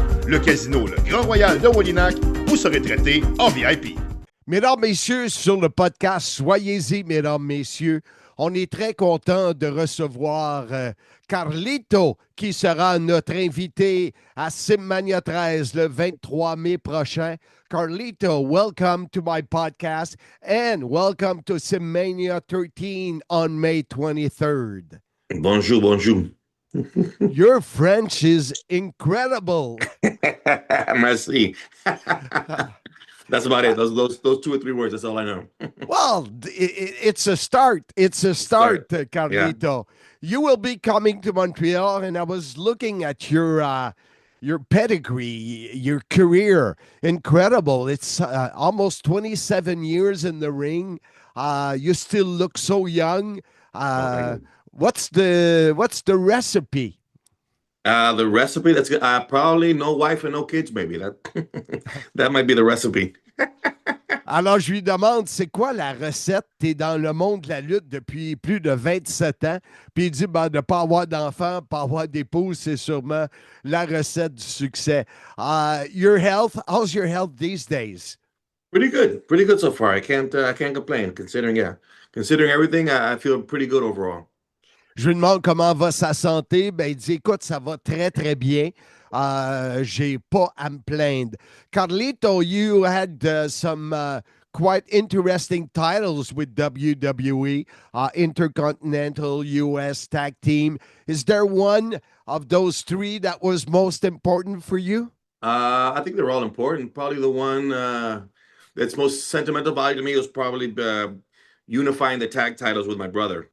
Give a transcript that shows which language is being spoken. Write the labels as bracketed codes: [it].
[fr] Le Casino Le Grand Royal de Wallinac, vous serez traité en VIP. Mesdames, messieurs, sur le podcast, soyez-y, mesdames, messieurs. On est très content de recevoir Carlito, qui sera notre invité à Simmania 13 le 23 mai prochain. [en] Carlito, welcome to my podcast and welcome to Simmania 13 on May 23rd. [fr] Bonjour, bonjour. [en] Your French is incredible. [fr] Merci. [en] That's about it. Those 2 or 3 words. That's all I know. Well, it's a start. It's a start, Carlito. Yeah. You will be coming to Montreal, and I was looking at your pedigree, your career. Incredible. It's almost 27 years in the ring. You still look so young. What's the recipe? The recipe, that's good. Probably no wife and no kids, maybe. That might be the recipe. [fr] Alors, je lui demande, c'est quoi la recette? Tu es dans le monde de la lutte depuis plus de 27 ans. Puis il dit, ben, de ne pas avoir d'enfants, pas avoir d'épouse, c'est sûrement la recette du succès. [en] Your health, how's your health these days? Pretty good so far. I can't complain. Considering everything, I feel pretty good overall. [fr] Je lui demande comment va sa santé. Ben, il dit, écoute, ça va très, très bien. J'ai pas à me plaindre. [en] Carlito, you had some quite interesting titles with WWE, Intercontinental, US Tag Team. Is there one of those 3 that was most important for you? I think they're all important. Probably the one that's most sentimental value to me was probably unifying the tag titles with my brother.